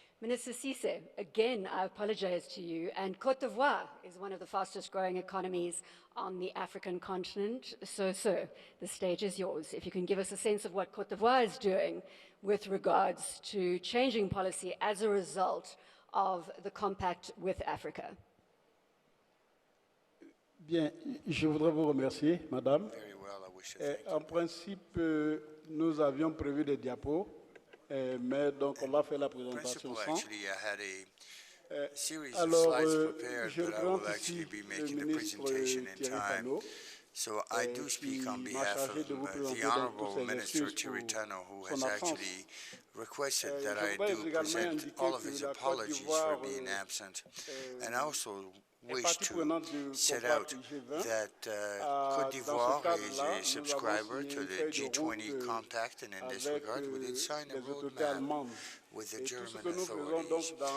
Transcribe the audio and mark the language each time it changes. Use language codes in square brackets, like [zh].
[en] Minister Cisse, again, I apologize to you, and Cote d'Ivoire is one of the fastest growing economies on the African continent. So, sir, the stage is yours. If you can give us a sense of what Cote d'Ivoire is doing with regards to changing policy as a result of the compact with Africa. [fr] Bien, je voudrais vous remercier, Madame. En principe, nous avions prévu des diapos, mais donc on va faire la présentation sans. Alors, je représente ici le ministre Thierry Fano. [en] So I do speak on behalf of the Honorable Minister Tiritano, who has actually requested that I do present all of his apologies for being absent. And I also wish to set out that Cote d'Ivoire is a subscriber to the G20 compact, and in this regard we did sign a roadmap with the German authorities.